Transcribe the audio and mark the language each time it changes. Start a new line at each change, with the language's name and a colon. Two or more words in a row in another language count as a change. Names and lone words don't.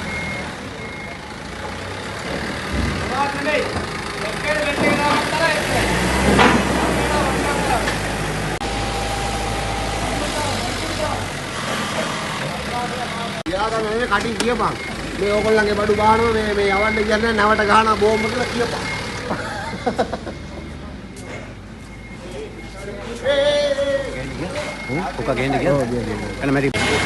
Indonesian: Ya kan ini cutting dia bang.
Sinhala: මේ ඕගොල්ලන්ගේ බඩු ගහනවා මේ යවන්න කියන්නේ නැවට ගහනවා බෝම්බ කියලා කියපන්.
Indonesian: Buka gini gitu. Karena mari.